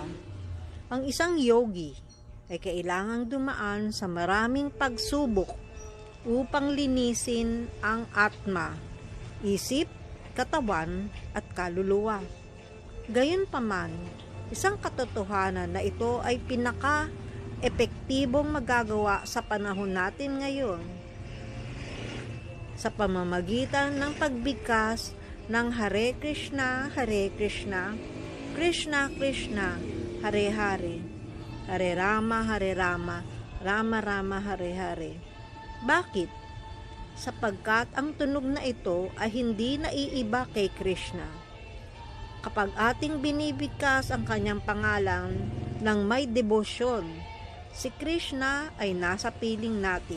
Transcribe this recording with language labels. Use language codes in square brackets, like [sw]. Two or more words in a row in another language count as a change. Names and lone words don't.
[tl] Ang isang yogi ay kailangang dumaan sa maraming pagsubok upang linisin ang atma, isip, katawan at kaluluwa. Gayunpaman, isang katotohanan na ito ay pinaka-epektibong magagawa sa panahon natin ngayon sa pamamagitan ng pagbigkas ng Hare Krishna, Krishna Krishna, Hare Hare, Hare Rama, Rama Rama, Hare Hare. Bakit? Sapagkat ang tunog na ito ay hindi naiiba kay Krishna. Kapag ating binibigkas ang kanyang pangalan ng may debosyon, si Krishna ay nasa piling natin.